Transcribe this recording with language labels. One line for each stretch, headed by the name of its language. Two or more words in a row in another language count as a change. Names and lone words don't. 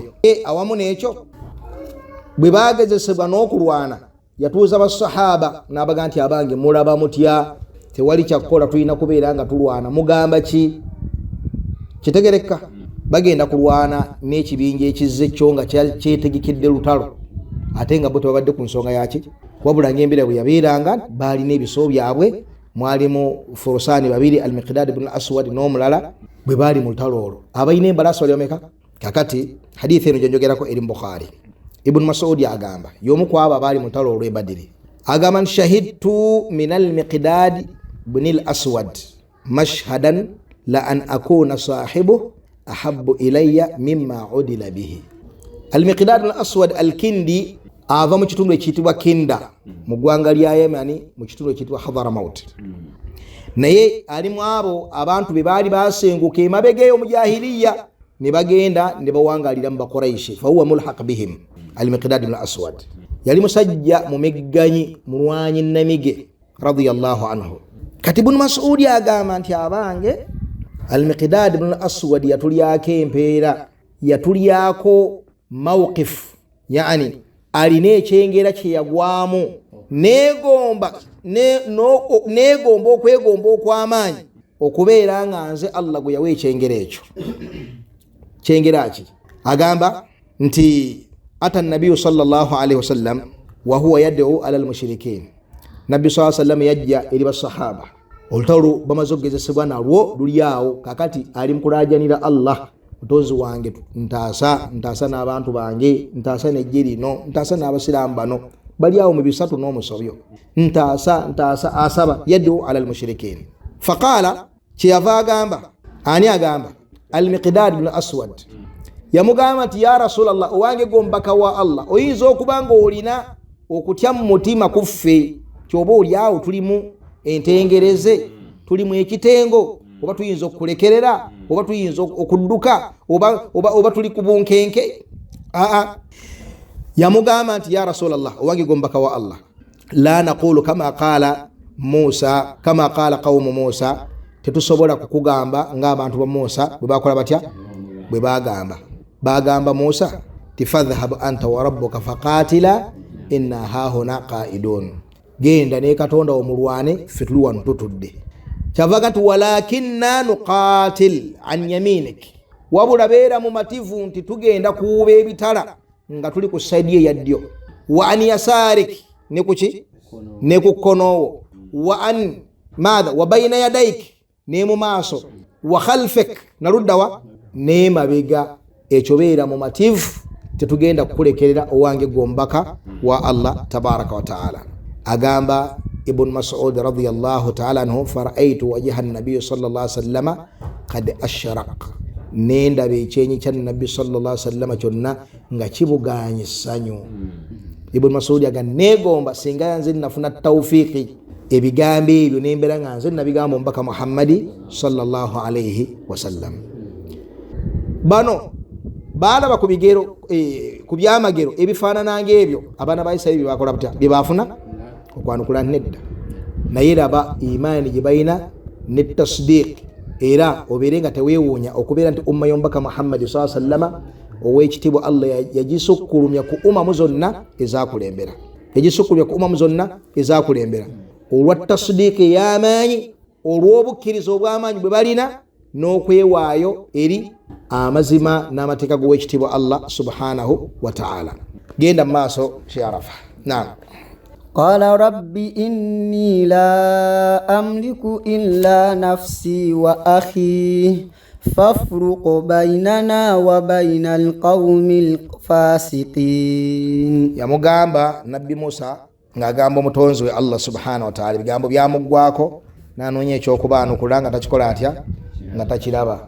Ganda: Awamu n'ekyo bwe bagezesebwa n'okulwana, yatuuza basahaba n'abaga nti abange mulaba mutya, tewali kyakukola tulina kubeera nga tulwana. Mugamba ki? Kitegereka? Bagenda kulwana n'ekibinja ekizze kyo nga kyetegekidde lutalo ate nga bo tebabadde ku nsonga yaki, wabula ng'embeera bwe yabeeranga baalina ebiso byabwe. Mwalimu Furusaani babiri, Al-Miqdaad ibn al-Aswad n'omulala, bwe baali mu lutalo olwo. Abalina embalaasi bali bameka? Kakati hadithi eno gyenjogerako eri mu Bukhari. Ibn Mas'ud agamba y'omu ku abo abaali mu lutalo olw'e Badiri, agamba
Arabic: شهدت من المقداد بن الأسود مشهدا لأن أكون صاحبه أحب إلي مما عدل به.
Ganda: Al-Miqdaad al-Aswad al-Kindi ava mu kitundu ekiyitibwa Kinda mu ggwanga lya Yemeni mu kitundu ekiyitibwa Hadhramaut. Naye ali mu abo abantu be baali basenguka emabega eyo mu jahiliya ne bagenda ne bawangalira mu Bakuraishi.
Arabic: فهو ملحق بهم.
Ganda: Al-Miqdaad al-Aswad yali musajja mumegganyi mulwanyi namige
Arabic: رضي الله عنه.
Ganda: Kati Ibn Mas'ud agamba nti abange Al-Miqdaad ibn al-Aswad yatulyako empeera, yatulyako mawqif, yani alina ekyengera kye yagwamu negomba okwegomba okw'amaanyi okubeera nga nze Allah gwe yawa ekyengera ekyo. Kyengera ki? Agamba nti
Arabic: أتى النبي صلى الله عليه وسلم وهو يدعو على المشركين.
Ganda: Nabbi
Arabic: صلى الله عليه وسلم
Ganda: yajja eri basahaba olutalo bamaze okugezesebwa nalwo luli awo. Kakati ali mukulajanira Allah, mutonzi wange ntaasa n'abantu bange, ntaasa n'ejje lino, ntaasa n'abasiraamu bano bali awo mu bisatu n'omusobyo, ntaasa asaba
Arabic: يدعو على المشركين. فقال,
Ganda: kyeyava agamba, ani agamba? Al-Miqdaad ibn Aswad yamugamba nti
Arabic: يا رسول الله,
Ganda: owange gombaka wa Allah, oyinza okuba nga olina okutya mu mutima kuffe, kyoba oli awo tulimu entengereze, tulimu ekitengo, oba tuyinza okulekerera, oba tuyinza okudduka, oba tuli ku bunkenke. Yamugamba nti
Arabic: يا رسول الله,
Ganda: owange gombaka wa Allah,
Arabic: لا نقول كما قال موسى، كما قال قوم موسى,
Ganda: tetusobola kukugamba ng'abantu ba Musa bwe bakola batya, bwe bagamba Musa
Arabic: فاذهب أنت وربك فقاتلا إنا هاهنا قاعدون,
Ganda: genda ne Katonda omulwane ffe tuli wano tutudde. Kyavaga nti
Arabic: ولكنا نقاتل عن يمينك,
Ganda: wabula beera mu mativu nti tugenda kuuba ebitala nga tuli ku saidi eya ddyo.
Arabic: وعن يسارك,
Ganda: ne kuki? Ne ku kkonowo.
Arabic: وعن أمامك وبين يديك,
Ganda: ne mu maaso.
Arabic: وخلفك,
Ganda: naruddawa ne mabega. Ekyo beera mu mativu tetugenda kukulekerera owange gombaka wa Allah
Arabic: تبارك وتعالى.
Ganda: Agamba Ibn Mas'ud
Arabic: رضي الله تعالى عنه، فرأيت وجه النبي صلى الله عليه وسلم قد أشرق,
Ganda: nenda bekyenyi kya nabbi
Arabic: صلى الله عليه وسلم
Ganda: kyonna nga kibuganye sanyu. Ibn Mas'ud agamba negomba singa yanze nafuna tawfiki ebigambo ebyo nembera nga nze nabigamba omubaka Muhammadi
Arabic: صلى الله عليه وسلم.
Ganda: Bano balaba ku bigero ku byamagero ebifaanana ng'ebyo abaana ba Isirayiri bakola batya, bye bafuna okwanukula nedda. Naye raba imaani gye balina ne tasdiq, era obeere nga teweewuunya okubeera nti umma y'omubaka Muhammadi
Arabic: صلى الله عليه وسلم
Ganda: ow'ekitiibwa Allah yagisukkulumya ku umamu zonna ezaakulembera, yagisukkulumya ku umamu zonna ezaakulembera olwa tasdiq ey'amaanyi, olw'obukkiriza obw'amaanyi bwe balina n'okwewaayo eri amazima n'amateeka g'owekitiibwa Allah
Arabic: سبحانه وتعالى.
Ganda: Genda mu maaso Sharafa. Naam.
Arabic: قال رب إني لا أملك إلا نفسي وأخي فافرق بيننا وبين القوم الفاسقين.
Ganda: Yamugamba Nabbi Musa ng'agamba omutonzi we Allah
Arabic: سبحانه وتعالى,
Ganda: ebigambo byamuggwako n'anoonya ekyokubaanukula nga takikola atya, nga takiraba.